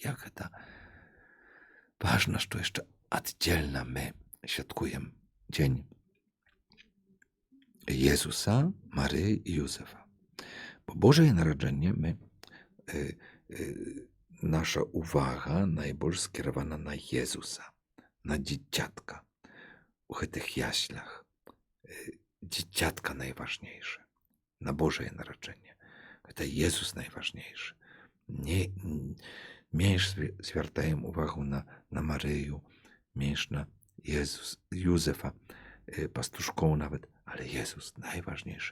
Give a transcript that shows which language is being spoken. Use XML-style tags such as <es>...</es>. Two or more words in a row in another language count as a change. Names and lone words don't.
<be>Як гэта важна, што яшчэ аддзельна мы святкуем дзень Езуса, Марыі і Юзефа. Бо Божае нараджэнне наша увага найбольш скіравана на Езуса, на дзіцятка у гэтых яслях.</be> <pl>dzieciatka najważniejsze na Boże Narodzenie. To Jezus najważniejszy. Nie, mniejsz zwracają uwagę na Maryju, mniejsz na Józefa, pastuszką nawet, ale Jezus najważniejszy.</pl>